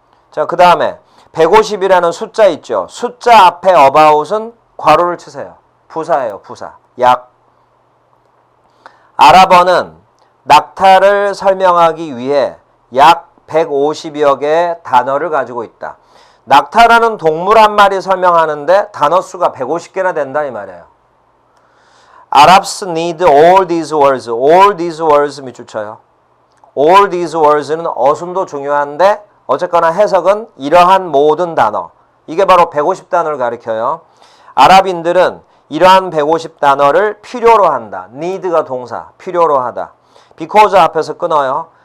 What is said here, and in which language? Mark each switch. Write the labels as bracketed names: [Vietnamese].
[Korean] 자, 그 다음에 150이라는 숫자 있죠. 숫자 앞에 about은 괄호를 치세요. 부사예요. 부사. 약. 아랍어는 낙타를 설명하기 위해 약 150여 개의 단어를 가지고 있다. 낙타라는 동물 한 마리 설명하는데 단어 수가 150개나 된다 이 말이에요. [English] Arabs need all these words. all these words [Korean] 밑줄 쳐요. all these words는 어순도 중요한데 어쨌거나 해석은 이러한 모든 단어. 이게 바로 150단어를 가리켜요. 아랍인들은 이러한 150단어를 필요로 한다. need가 동사, 필요로 하다. because 앞에서 끊어요.